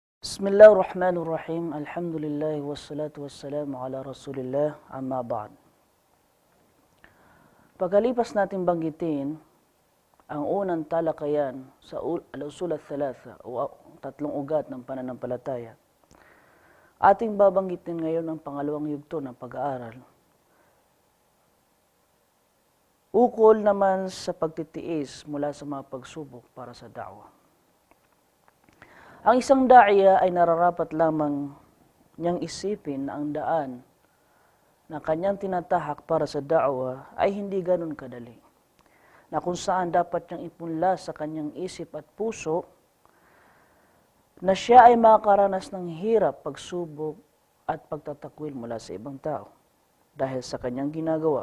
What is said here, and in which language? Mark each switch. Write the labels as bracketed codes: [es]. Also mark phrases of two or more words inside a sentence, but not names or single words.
[ar] بسم الله الرحمن الرحيم. الحمد لله والصلاة والسلام على رسول الله أما بعد. [tl] Pagkalipas natin banggitin ang unang talakayan sa [ar] الأصول الثلاثة [tl] o tatlong ugat ng pananampalataya, ating babanggitin ngayon ang pangalawang yugto ng pag-aaral. Ukol naman sa pagtitiis mula sa mga pagsubok para sa da'wah. Ang isang da'iya ay nararapat lamang niyang isipin na ang daan na kanyang tinatahak para sa da'wah ay hindi ganun kadali, na kung saan dapat niyang ipunla sa kanyang isip at puso na siya ay makakaranas ng hirap, pagsubok at pagtatakwil mula sa ibang tao dahil sa kanyang ginagawa.